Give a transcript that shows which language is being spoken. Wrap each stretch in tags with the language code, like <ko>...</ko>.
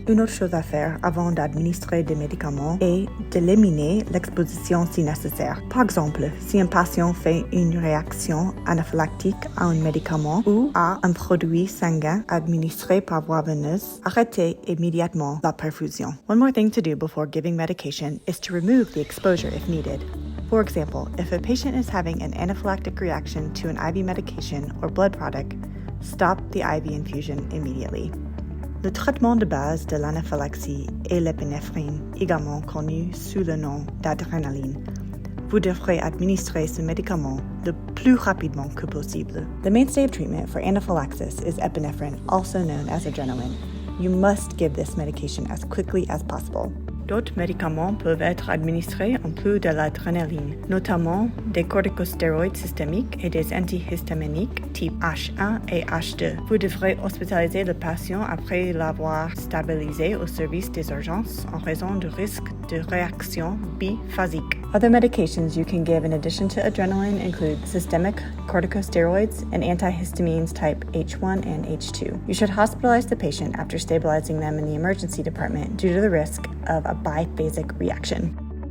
<fr>Une autre chose à faire avant d'administrer des médicaments est d'éliminer l'exposition si nécessaire. Par exemple, si un patient fait une réaction anaphylactique à un médicament ou à un produit sanguin administré par voie veineuse, arrêtez immédiatement la perfusion.</fr> <en>One more thing to do before giving medication is to remove the exposure if needed. For example, if a patient is having an anaphylactic reaction to an IV medication or blood product, stop the IV infusion immediately.</en> <fr>Le traitement de base de l'anaphylaxie est l'épinéphrine, également connu sous le nom d'adrénaline. Vous devrez administrer ce médicament le plus rapidement que possible.</fr> <en>The mainstay of treatment for anaphylaxis is epinephrine, also known as adrenaline. You must give this medication as quickly as possible.</en> <fr>D'autres médicaments peuvent être administrés en plus de l'adrénaline, notamment des corticostéroïdes systémiques et des antihistaminiques type H1 et H2. Vous devrez hospitaliser le patient après l'avoir stabilisé au service des urgences en raison du risque de réaction biphasique.</fr> <en>Other medications you can give in addition to adrenaline include systemic corticosteroids and antihistamines type H1 and H2. You should hospitalize the patient after stabilizing them in the emergency department due to the risk of a biphasic reaction.</en>